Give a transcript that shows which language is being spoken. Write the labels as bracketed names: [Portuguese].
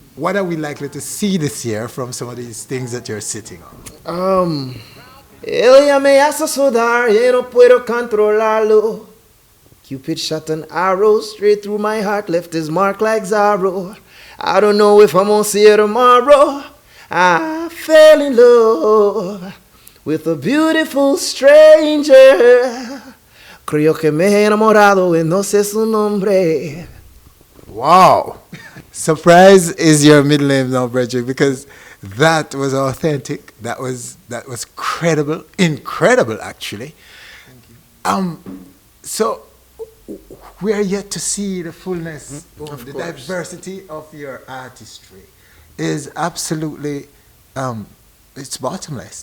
[English] What are we likely to see this year from some of these things that you're sitting on? [Spanish] Ella me hace sudar y no puedo controlarlo. [English] Cupid shot an arrow straight through my heart, left his mark like Zorro. I don't know if I'm gonna see it tomorrow. I fell in love with a beautiful stranger. [Spanish] Creo que me he enamorado y no sé su nombre. [English] Wow. Surprise is your middle name now, Bridget, because that was authentic. That was credible, incredible actually. So we are yet to see the fullness of the diversity of your artistry is absolutely it's bottomless.